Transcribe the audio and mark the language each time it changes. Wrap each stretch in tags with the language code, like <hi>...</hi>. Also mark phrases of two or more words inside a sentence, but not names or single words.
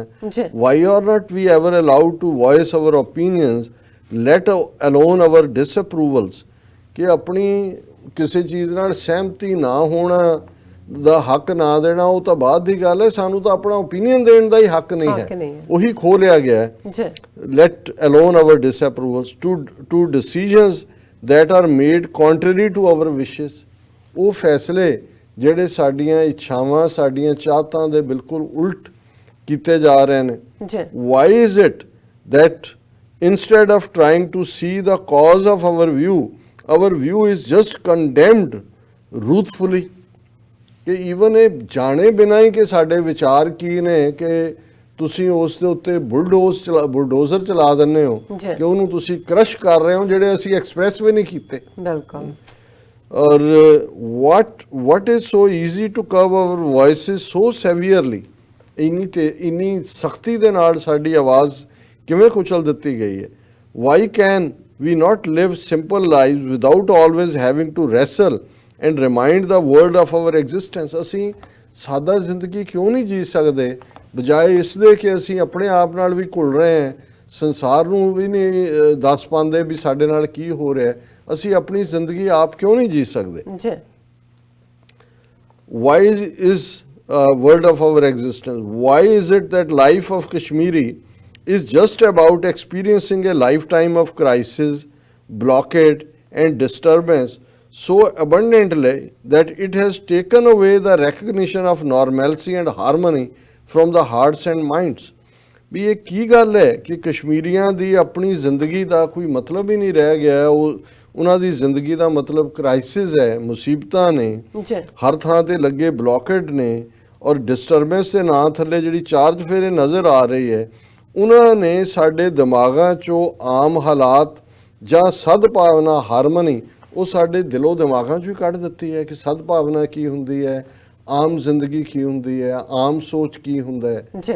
<en>why are not we ever allowed to voice our opinions let alone our disapprovals?</en> <pa>ਕਿ ਆਪਣੀ ਕਿਸੇ ਚੀਜ਼ ਨਾਲ ਸਹਿਮਤੀ ਨਾ ਹੋਣਾ ਦਾ ਹੱਕ ਨਾ ਦੇਣਾ ਉਹ ਤਾਂ ਬਾਅਦ ਦੀ ਗੱਲ ਹੈ, ਸਾਨੂੰ ਤਾਂ ਆਪਣਾ ਓਪੀਨੀਅਨ ਦੇਣ ਦਾ ਹੀ ਹੱਕ ਨਹੀਂ ਹੈ, ਉਹੀ ਖੋਹ ਲਿਆ ਗਿਆ ਹੈ।</pa> <en>let alone our disapprovals to decisions that are made contrary to our wishes।</en> <pa>ਉਹ ਫੈਸਲੇ ਜਿਹੜੇ ਸਾਡੀਆਂ ਇੱਛਾਵਾਂ, ਸਾਡੀਆਂ ਚਾਹਤਾਂ ਦੇ ਬਿਲਕੁਲ ਉਲਟ ਕੀਤੇ ਜਾ ਰਹੇ ਨੇ।</pa> <en>why is it that instead of trying to see the cause of our view is just condemned ruthfully?</en> <pa>ਕਿ ਈਵਨ ਇਹ ਜਾਣੇ ਬਿਨਾਂ ਹੀ ਕਿ ਸਾਡੇ ਵਿਚਾਰ ਕੀ ਨੇ ਕਿ ਤੁਸੀਂ ਉਸ ਦੇ ਉੱਤੇ ਬੁਲਡੋਜ਼ਰ ਚਲਾ ਦਿੰਦੇ ਹੋ ਕਿ ਉਹਨੂੰ ਤੁਸੀਂ ਕ੍ਰਸ਼ ਕਰ ਰਹੇ ਹੋ, ਜਿਹੜੇ ਅਸੀਂ ਐਕਸਪ੍ਰੈਸ ਵੀ ਨਹੀਂ ਕੀਤੇ। ਬਿਲਕੁਲ।</pa> <en>ਔਰ what is so easy to curb our voices so severely?</en> <pa>ਇੰਨੀ ਸਖਤੀ ਦੇ ਨਾਲ ਸਾਡੀ ਆਵਾਜ਼ ਕਿਵੇਂ ਕੁਚਲ ਦਿੱਤੀ ਗਈ ਹੈ?</pa> <en>Why can we not live simple lives without always having to wrestle and remind the world of our existence?</en> <pa>ਅਸੀਂ ਸਾਦਾ ਜ਼ਿੰਦਗੀ ਕਿਉਂ ਨਹੀਂ ਜੀ ਸਕਦੇ ਬਜਾਏ ਇਸ ਦੇ ਕਿ ਅਸੀਂ ਆਪਣੇ ਆਪ ਨਾਲ ਵੀ ਘੁਲ ਰਹੇ ਹਾਂ, ਸੰਸਾਰ ਨੂੰ ਵੀ ਨਹੀਂ ਦੱਸ ਪਾਉਂਦੇ ਵੀ ਸਾਡੇ ਨਾਲ ਕੀ ਹੋ ਰਿਹਾ, ਅਸੀਂ ਆਪਣੀ ਜ਼ਿੰਦਗੀ ਆਪ ਕਿਉਂ ਨਹੀਂ ਜੀ ਸਕਦੇ?</pa> <en>Why is world of our existence? Why is it that life of Kashmiri is just about experiencing a lifetime of crisis, blockade and disturbance so abundantly that it has taken away the recognition of normalcy and harmony from the hearts and minds?</en> <pa>ਵੀ ਇਹ ਕੀ ਗੱਲ ਹੈ ਕਿ ਕਸ਼ਮੀਰੀਆਂ ਦੀ ਆਪਣੀ ਜ਼ਿੰਦਗੀ ਦਾ ਕੋਈ ਮਤਲਬ ਹੀ ਨਹੀਂ ਰਹਿ ਗਿਆ। ਉਹਨਾਂ ਦੀ ਜ਼ਿੰਦਗੀ ਦਾ ਮਤਲਬ ਕ੍ਰਾਈਸਿਸ ਹੈ, ਮੁਸੀਬਤਾਂ ਨੇ, ਹਰ ਥਾਂ ਤੇ ਲੱਗੇ ਬਲੌਕੇਡ ਨੇ ਔਰ ਡਿਸਟਰਬੈਂਸ ਦੇ ਨਾਂ ਥੱਲੇ ਜਿਹੜੀ ਚਾਰ ਚੁਫੇਰੇ ਨਜ਼ਰ ਆ ਰਹੀ ਹੈ, ਉਹਨਾਂ ਨੇ ਸਾਡੇ ਦਿਮਾਗਾਂ 'ਚੋਂ ਆਮ ਹਾਲਾਤ ਜਾਂ ਸਦਭਾਵਨਾ, ਹਾਰਮਨੀ, ਉਹ ਸਾਡੇ ਦਿਲੋਂ ਦਿਮਾਗਾਂ 'ਚੋਂ ਹੀ ਕੱਢ ਦਿੱਤੀ ਹੈ ਕਿ ਸਦਭਾਵਨਾ ਕੀ ਹੁੰਦੀ ਹੈ, ਆਮ ਜ਼ਿੰਦਗੀ ਕੀ ਹੁੰਦੀ ਹੈ, ਆਮ ਸੋਚ ਕੀ ਹੁੰਦਾ ਹੈ।</pa>